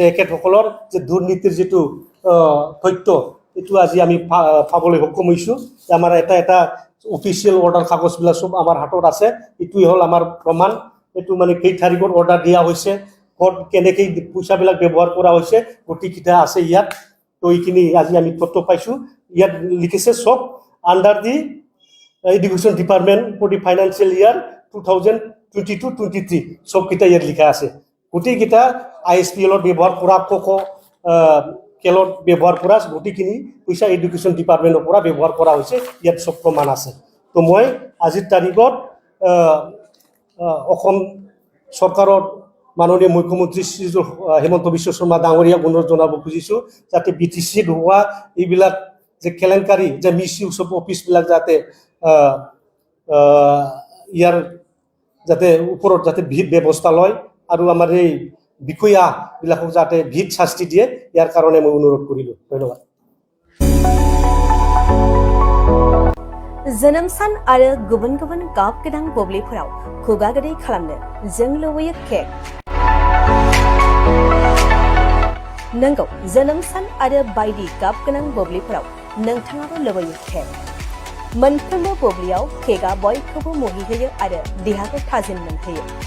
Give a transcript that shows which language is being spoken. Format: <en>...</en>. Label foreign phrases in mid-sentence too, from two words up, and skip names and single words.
<as>একেসকলৰ যে দুৰ্নীতিৰ যেটো তথ্য এটো আজি আমি পাবলৈ সক্ষম হৈছো আমাৰ এটা অফিচিয়েল অৰ্ডাৰ কাগজবিলাক সব আমাৰ হাতত আছে এটোই হল আমাৰ প্ৰমাণ এটো মানে কেই তাৰিখৰ অৰ্ডাৰ দিয়া হৈছে ক'ত কেনেকৈ পইচাবিলাক ব্যৱহাৰ কৰা হৈছে গতিকিটা আছে ইয়াত তো এইখিনি আজি আমি তথ্য পাইছো ইয়াত লিখিছে সব</as> <en>under the education department for the financial year</en> <as>2022-23 সব কিটা ইয়াত লিখা আছে গতিকিটা ISPL ব্যৱহাৰ কৰা কোকো কেলত ব্যৱহাৰ কৰা গতিখিনি পইচা</as> <en>education department</en> <as>পৰা ব্যৱহাৰ কৰা হৈছে ইয়াত সব প্ৰমাণ আছে তো মই আজিৰ তাৰিখত অসম চৰকাৰৰ মাননীয় মুখ্যমন্ত্ৰী শ্ৰী হেমন্ত বিশ্ব শৰ্মা ডাঙৰীয়াক অনুৰোধ জনাব খুজিছো যাতে BTC হোৱা এইবিলাক যে কেলেংকাৰী যে</as> <en>misuse of</en> <as>অফিচবিলাক যাতে ইয়াৰ যাতে ওপৰত যাতে বিহিত ব্যৱস্থা লয় আৰু আমাৰ এই বিষয়াবিলাকক যাতে বিহিত শাস্তি দিয়ে ইয়াৰ কাৰণে মই অনুৰোধ কৰিলো ধন্যবাদ</as> <brx>जोनोम सान आरो गुबुन गुबुन गाब गोनां बुब्लिफोराव खुगा गोदै खालामनो जों लुबैयो केक नंगौ जोनोम सान आरो बायदि गाब गोनां बुब्लिफोराव नोंथाङाबो लुबैयो केक मोनफ्रोमबो बुब्लियाव केकआ बयखौबो मुहिहोयो आरो देहाखौ थाजिम मोनहोयो</brx>